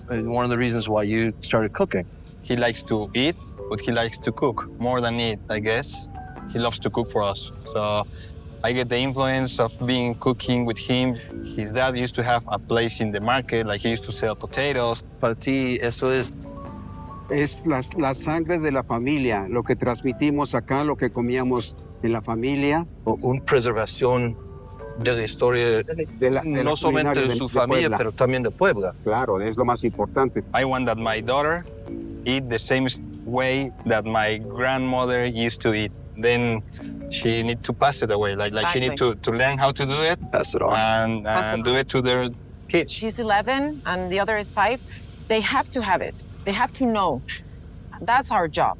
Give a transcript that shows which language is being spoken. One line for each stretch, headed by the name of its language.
English: One of the reasons why you started cooking. He likes to eat, but he likes to cook more than eat, I guess. He loves to cook for us. So I get the influence of being cooking with him. His dad used to have a place in the market, like he used to sell potatoes.
Spanish: Para ti, eso es la sangre de la familia, lo que transmitimos acá, lo que comíamos en la familia. Una preservación de la historia, no solamente de su familia, pero también de Puebla. Claro, es lo más importante.
English: I want that my daughter eat the same way that my grandmother used to eat. Then she need to pass it away. Like she need to learn how to do it, Pass it on. and do it to their kids. She's 11 and the other is 5. They have to have it. They have to know. That's our job.